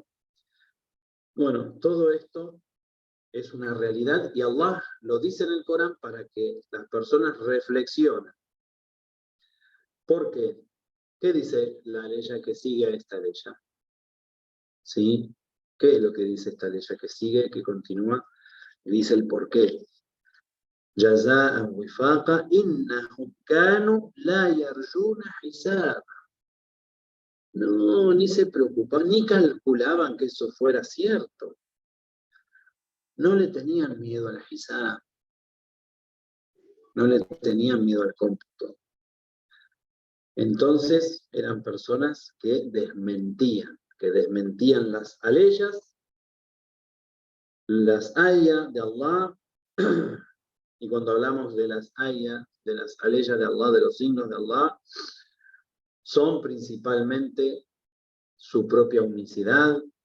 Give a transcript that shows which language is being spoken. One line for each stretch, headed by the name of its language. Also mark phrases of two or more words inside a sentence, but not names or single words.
Spanish: Bueno, todo esto es una realidad y Allah lo dice en el Corán para que las personas reflexionen. ¿Por qué? ¿Qué dice la ley que sigue a esta ley? ¿Sí? ¿Qué es lo que dice esta ley que sigue, que continúa? Dice el por qué.
Arabic: جزاء وفاقا إنهم كانوا لا يرجون حساب.
Spanish: No, ni se preocupaban, ni calculaban que eso fuera cierto. No le tenían miedo a la hisab. No le tenían miedo al cómputo. Entonces eran personas que desmentían las aleyas, las ayas de Allah, y cuando hablamos de las ayas, de las aleyas de Allah, de los signos de Allah, son principalmente su propia unicidad,